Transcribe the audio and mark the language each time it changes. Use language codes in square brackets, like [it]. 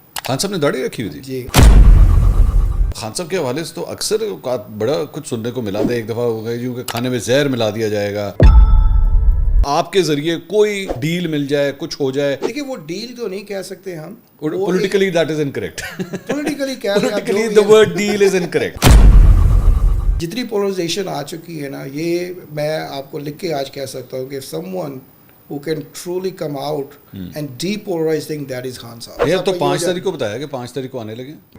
[ur] خان صاحب نے داڑھی رکھی ہوئی تھی. جی خان صاحب کے حوالے سے تو اکثر اوقات بڑا کچھ سننے کو ملا تھا. ایک دفعہ ہو گئی جو کہ کھانے میں زہر ملا دیا جائے گا, آپ کے ذریعے کوئی ڈیل مل جائے, کچھ ہو جائے. دیکھیے وہ ڈیل تو نہیں کہہ سکتے ہم. [en] Politically that is incorrect. [ur] Politically کہہ رہے ہیں. [en] Politically the word deal is incorrect. [ur] جتنی پولرائزیشن آ چکی ہے نا, یہ میں آپ کو لکھ کے آج کہہ سکتا ہوں کہ [en] someone who can truly come out and depolarize things, that is [ur] Khan صاحب. یہ تو 5 تاریخ کو بتایا کہ 5 تاریخ کو آنے لگے.